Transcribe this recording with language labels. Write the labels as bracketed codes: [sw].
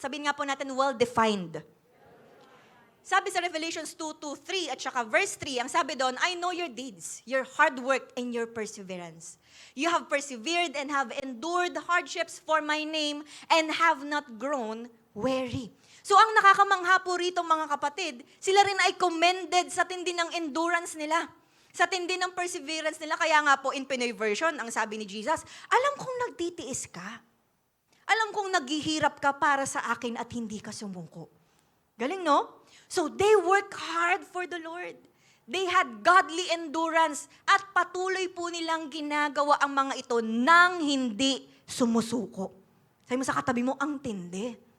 [tl] Sabihin nga po natin, well-defined. Sabi sa Revelations 2:3 at saka verse 3, ang sabi doon, [en] I know your deeds, your hard work, and your perseverance. You have persevered and have endured hardships for my name and have not grown weary. [tl] So ang nakakamangha po rito mga kapatid, sila rin ay commended sa tindi ng endurance nila. Sa tindi ng perseverance nila, kaya nga po in Pinoy version, ang sabi ni Jesus, alam kong nagtitiis ka. Alam kong naghihirap ka para sa akin at hindi ka sumuko. Galing, no? [en] So they work hard for the Lord. They had godly endurance [tl] at patuloy po nilang ginagawa ang mga ito nang hindi sumusuko. Sabi mo sa katabi mo, ang tindi.